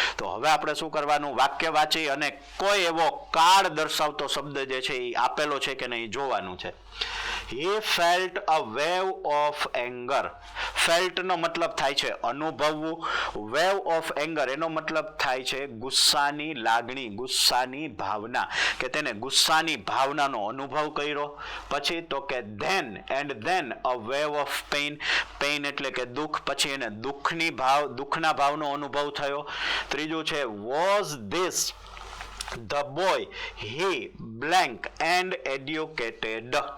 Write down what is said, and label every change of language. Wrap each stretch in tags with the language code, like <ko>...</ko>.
<gu>તો હવે આપણે શું કરવાનું? વાક્ય વાંચી અને કોઈ એવો કાળ દર્શાવતો શબ્દ જે છે એ આપેલો છે કે નહીં જોવાનું છે.</gu> <en>He felt a wave of anger. Felt</en> <gu>નો મતલબ થાય છે અનુભવવું. Wave of anger એનો મતલબ થાય છે ગુસ્સાની લાગણી, ગુસ્સાની ભાવના, કે તેને ગુસ્સાની ભાવનાનો અનુભવ કર્યો. પછી તો કે</gu> <en>then a wave of pain.</en> <gu>pain એટલે કે દુઃખ, પછી એને દુઃખના ભાવનો અનુભવ થયો. ત્રીજું છે</gu> <en>was this the boy he blank and educated.</en>